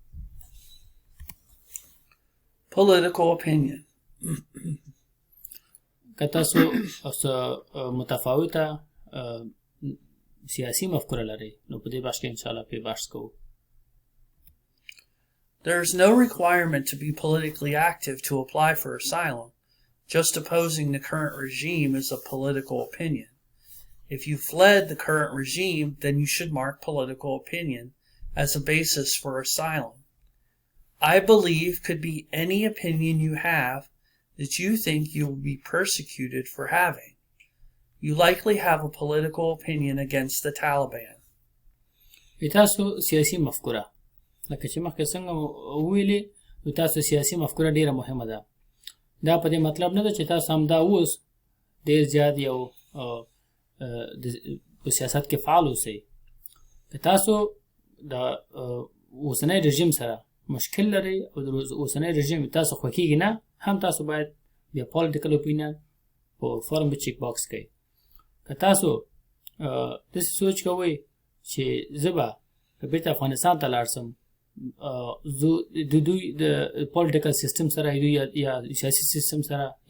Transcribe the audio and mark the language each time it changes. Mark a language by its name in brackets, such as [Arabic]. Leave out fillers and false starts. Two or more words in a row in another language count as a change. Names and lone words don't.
[English] Political opinion. [Pashto] که تاسو متفاوته سیاسي مفکوره لرئ نو په دې بحث کې انشاءالله پې بحث کوو [English] There is no requirement to be politically active to apply for asylum. Just opposing the current regime is a political opinion. If you fled the current regime, then you should mark political opinion as a basis for asylum. I believe could be any opinion you have that you think you will be persecuted for having. You likely have a political opinion against the Taliban. [Pashto] تاسو سیاسي مفکوره لکه چې مخکې څنګه وویلې تاسو سیاسي مفکوره ډیره مهمه ده دا په دې مطلب نه ده چې تاسو همدا اوس ډیر زیات یو په سیاست کې فعال اوسئ که تاسو د اوسنی رژیم سره مشکل لري او د اوسنی رژیم تاسو خوښیږي نه هم تاسو باید بیا [English] political opinion [Pashto] په فارم کې [English] check box [Pashto] کوئ که تاسو داسې سوچ کوئ چې زه به بیرته افغانستان ته لاړ شم د دوی د [English] political system [Pashto] سره یا سیاسي سیستم سره